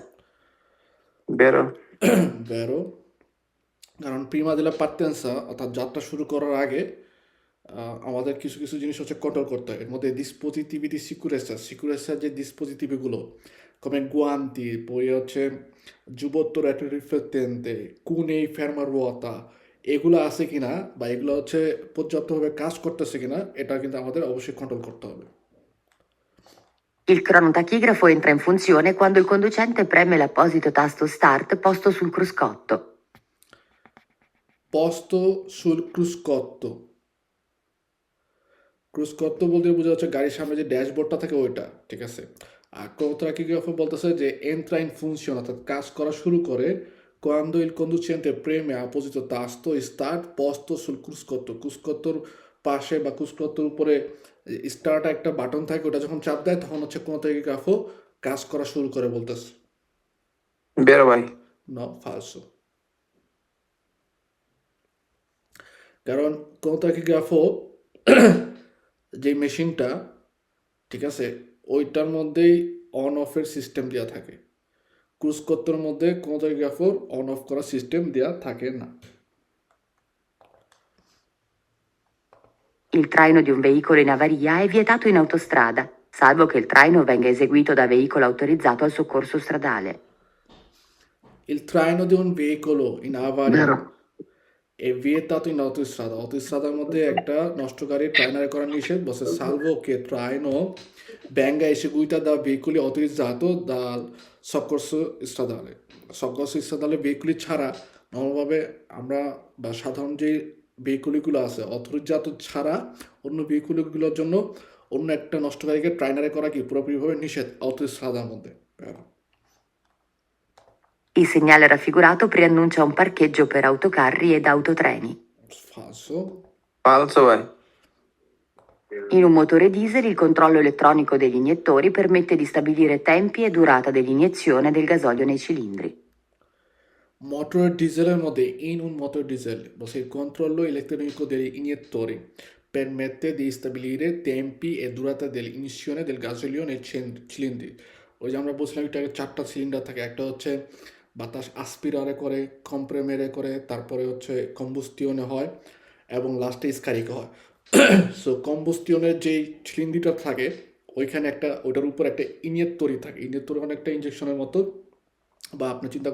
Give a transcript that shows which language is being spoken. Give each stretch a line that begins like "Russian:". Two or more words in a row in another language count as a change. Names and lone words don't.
Italian: Vero.
Bangla: Vero, কারণ
Italian: prima della partenza
Bangla: অর্থাৎ যাত্রা শুরু করার আগে আমাদের কিছু কিছু জিনিস হচ্ছে কন্ট্রোল করতে হয় এর মধ্যে
Italian: dispositivi di sicurezza
Bangla: যে dispositiviগুলো
Italian: come guanti poi
Bangla: হচ্ছে
Italian: giubbotto retroriflettente cunei fermaruota
Bangla: এগুলো আছে কিনা বা এগুলো হচ্ছে পর্যাপ্তভাবে কাজ করতেছে কিনা এটা কিন্তু আমাদের অবশ্যই কন্ট্রোল করতে হবে
Italian: Il cronotachigrafo entra in funzione quando il conducente preme l'apposito tasto Start posto sul cruscotto. posto sul cruscotto
Bangla: ক্রুসকত্ত বলতে বোঝা যাচ্ছে গাড়ির সামনে যে ড্যাশবোর্ডটা থাকে ওইটা ঠিক আছে আর ক্রোনোটাকিগ্রাফো বলতেছে যে
Italian: entra in funzione
Bangla: অর্থাৎ কাজ করা শুরু করে
Italian: quando il conducente preme apposito tasto start posto sul cruscotto
Bangla: ক্রুসকত্তর পাশে বা ক্রুসকত্তর উপরে স্টার্ট একটা বাটন থাকে ওটা যখন চাপ দেয় তখন হচ্ছে ক্রোনোটাকিগ্রাফো কাজ করা শুরু করে বলতেছে
Italian: Vero, vai. no falso
Bangla: কারণ ক্রোনোটাকিগ্রাফো যে মেশিনটা ঠিক আছে ওইটার মধ্যেই অন অফের সিস্টেম দেওয়া থাকে ক্রুসকত্তর মধ্যে ক্রোনোটাকিগ্রাফোর অন অফ করার সিস্টেম দেওয়া থাকে না
Italian: Il traino di un veicolo in avaria è vietato in autostrada, salvo che il traino venga eseguito da veicolo autorizzato al soccorso stradale. Il traino di un veicolo in avaria Vero. è vietato in autostrada
Bangla: autostradar মধ্যে একটা নষ্ট গাড়ি ট্রাইনারে করা নিষেধ বসে
Italian: salvo che traino venga eseguita da veicoli autorizzato dal soccorso stradale soccorso stradale veicoli
Bangla: ছাড়া নর্মালভাবে আমরা বা সাধারণ যে ভেহিকুলগুলো আছে অথরিজাত ছাড়া অন্য ভেহিকুলগুলোর জন্য অন্য একটা নষ্ট গাড়িকে ট্রাইনারে করা কি পুরোপুরিভাবে নিষেধ autostradar মধ্যে
Italian: Il segnale raffigurato preannuncia un parcheggio per autocarri ed autotreni. falso Falso, vai. In un motore diesel il controllo elettronico degli iniettori permette di stabilire tempi e durata dell'iniezione del gasolio nei cilindri. motor diesel mode in un motor diesel il controllo elettronico degli iniettori permette di stabilire tempi e durata dell'inizione del gasolio nei cilindri
Bangla: ওই যে আমরা বলছিলাম এটাকে চারটা সিলিন্ডার থাকে একটা হচ্ছে বাতাস আসপিরারে করে কম্প্রেমেরে করে তারপরে হচ্ছে কম্বুস্টিয়নে হয় এবং লাস্টে স্কারিকে হয় সো কম্বুস্টিয়নের যেই সিলিন্ডারটা থাকে ওইখানে একটা ওটার উপর একটা ইনিয়েত্তরি থাকে ইনিয়েত্তরি অনেকটা ইঞ্জেকশনের মতো বা আপনি চিন্তা